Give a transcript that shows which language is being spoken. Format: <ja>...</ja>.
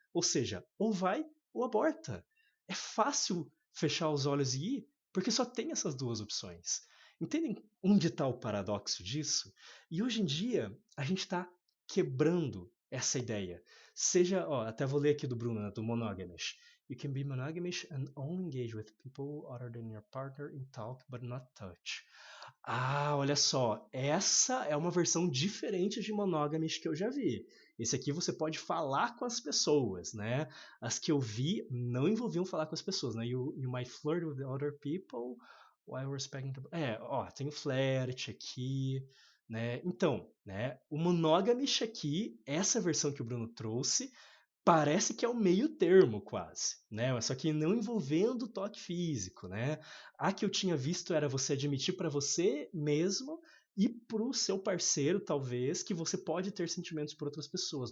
<pt>Ou seja, ou vai ou aborta. É fácil fechar os olhos e ir, porque só tem essas duas opções. Entendem onde está o paradoxo disso? E hoje em dia, a gente está quebrando essa ideia. Seja, ó, até vou ler aqui do Bruno, né, do Monogamish.</pt> <en>You can be monogamish and only engage with people other than your partner in talk, but not touch.</en> <pt>Ah, olha só, essa é uma versão diferente de Monogamish que eu já vi. Esse aqui você pode falar com as pessoas, né? As que eu vi não envolviam falar com as pessoas, né?</pt> <en>You might flirt with other people while respecting the...</en> <pt>ó, tem o flerte aqui, né? Então, né? O Monogamish aqui, essa versão que o Bruno trouxe, parece que é o meio termo quase, né? Mas só que não envolvendo toque físico, né? A que eu tinha visto era você admitir para você mesmo e para o seu parceiro, talvez, que você pode ter sentimentos por outras pessoas.</pt>